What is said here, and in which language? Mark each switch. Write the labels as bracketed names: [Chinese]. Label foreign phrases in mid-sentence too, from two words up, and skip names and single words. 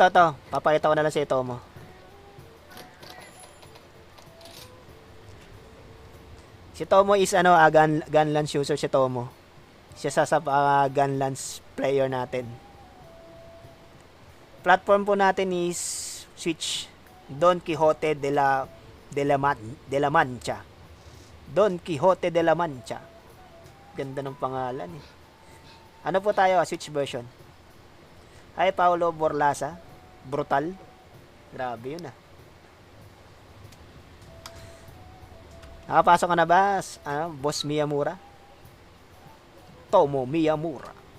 [Filipino] Papakita ko na lang si Tomo. Si Tomo [English] is gun lance user [Filipino] si Tomo. Siya sa [English] gun lance player [Filipino] natin. Platform po natin is Switch. Don Quixote de la Mancha. Don Quixote de la Mancha. Ganda ng pangalan eh. Ano po tayo? [English] Switch version. [Filipino] Hi, Paolo Borlasa. Brutal. Grabe yun ah. Nakapasok ka na ba? Boss Miyamura? Tomo Miyamura.